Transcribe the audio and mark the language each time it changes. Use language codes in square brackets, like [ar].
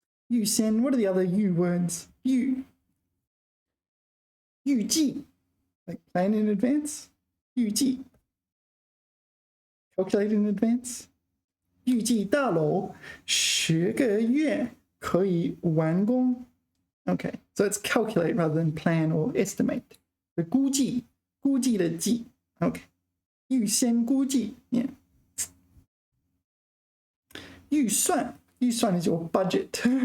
[en] 预先, what are the other you words? 预计, like plan in advance. 预计.Calculate in advance. [zh] 预计大楼10个月可以完工. [en] Okay, so it's calculate rather than plan or estimate. The 估计的计.Okay. [zh] 预先估计. [en] Yeah. 预算 is your budget.